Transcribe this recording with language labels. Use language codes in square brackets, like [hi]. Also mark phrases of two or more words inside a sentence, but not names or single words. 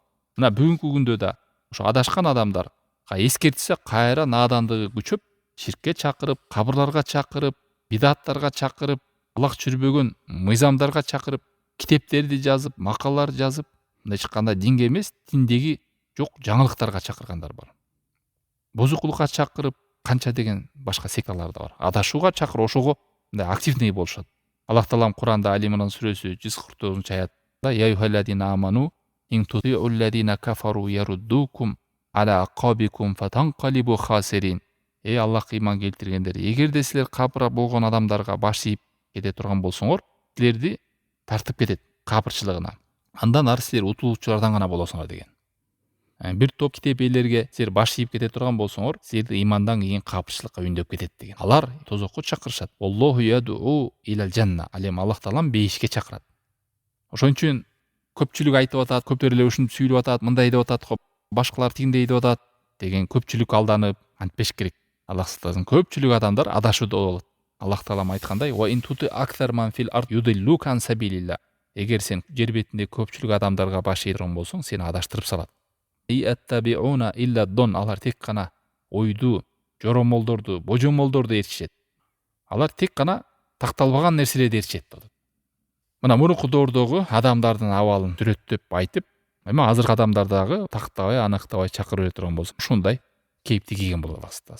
[ky] Мына бүгүнкү күндө да ошо адашкан адамдарга эскертсе кайра наадандыгы күчөп, ширкке чакырып, кабырларга чакырып, бидаттарга чакырып, Аллах түшүрбөгөн мыйзамдарга чакырып, китептерди жазып, макалалар жазып, мындай чыкканда динге эмес, диндеги жок жаңылыктарга чакыргандар бар. Бузукулукка чакырып, канча деген башка секталар да бар. Адашууга чакырып, ошого мындай активный болушат. Аллах Таалам Куранда Али Имран сүрөсү 149-аятта: [ar] "يا أيها الذين آمنوا إن تطيعوا الذين كفروا يردوكم على أعقابكم فتنقلبوا خاسرين". [ky] Аллах иман келтиргендер, эгерде силер капыр болгон адамдарга баш ийип кете турган болсоңор, силерди тартып кетет капырчылыгына. Андан ары силер утулуучулардан гана болосуңар деген. Бир топ китеп ээлерге силер баш ийип кете турган болсоңор, силерди имандан кийин капырчылыкка үндөп кетет деген. Алар тозокко чакырышат. [ar] الله يدعو إلى الجنة. [ky] Ал эми Аллах Таалам бейишке чакырат. Ошон үчүн көпчүлүк айтып атат, көптөр эле ушинтип сүйлөп атат, мындай деп атат, башкалар тигиндей деп атат деген көпчүлүк алданып антпеш керек. Аллах сактасын, көпчүлүк адамдар адашууда болот. Аллах Таалам айткандай: [ar] "وإن تطع أكثر من في الأرض يضلوك عن سبيل الله". [ky] Эгер сен жер бетинде көпчүлүк адамдарга баш ийе турган болсоң, сени адаштырып салат. [ar] إن يتبعون إلا الظن. [ky] Алар тек гана ойду, жоромолдорду, божомолдорду ээрчишет. Алар тек гана такталбаган нерселерди ээрчишет. Мына мурунку доордогу адамдардын абалын сүрөттөп айтып, эми азыркы адамдар дагы тактабай, аныктабай чакырып бере турган болсо, ушундай кейипти кийген болот Аллах.